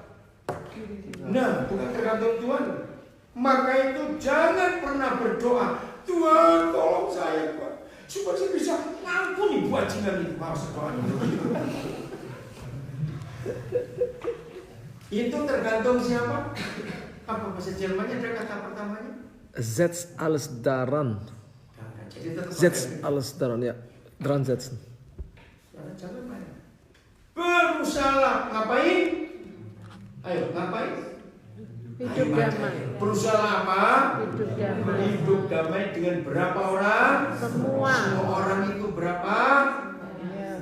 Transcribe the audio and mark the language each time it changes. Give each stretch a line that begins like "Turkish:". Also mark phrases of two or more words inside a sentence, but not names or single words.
Indonesian: Nah, bukan tergantung Tuhan. Maka itu jangan pernah berdoa, Tuhan tolong saya Tuhan, supaya saya bisa ngampuni bajingan itu. Harus doa itu tergantung siapa? Apa bahasa Jermannya ada kata pertamanya?
German: Setz alles daran. Setz alles daran, ya. Dran setzen.
Indonesian: Jangan main. Berusaha ngapain? Ayo ngapain? Hidup damai. Berusaha apa? Hidup damai. Hidup damai dengan berapa orang? Semua. Semua orang itu berapa? Ya.